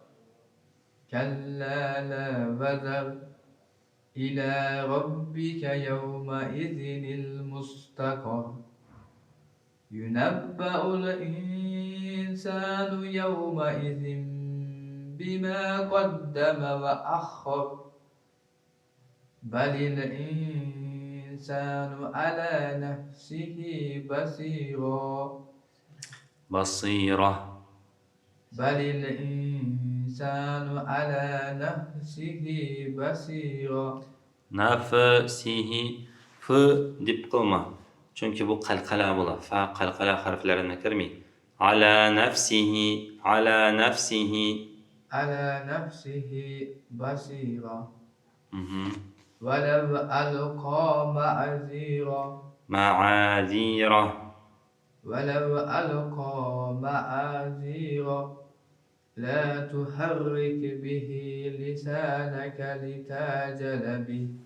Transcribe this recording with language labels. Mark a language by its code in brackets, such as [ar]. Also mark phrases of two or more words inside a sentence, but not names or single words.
[ar] كلا لا وزر إلى ربك يومئذ المستقر ينبأ الإنسان يومئذ بما قدم وأخر بل الإنسان على نفسه بصيرة بل الإنسان على نفسه بصيرة [uz] nafsihi f deb qilma. Chunki bu qalqala bo'ladi. Fa qalqala harflarini kirmaydi. [ar] على نفسه، على نفسه. على نفسه بصيرا Mhm. ولو ألقى معذيرا Ma'azira. ولو ألقى معاذيرا لا تحرك به لسانك لتعجل به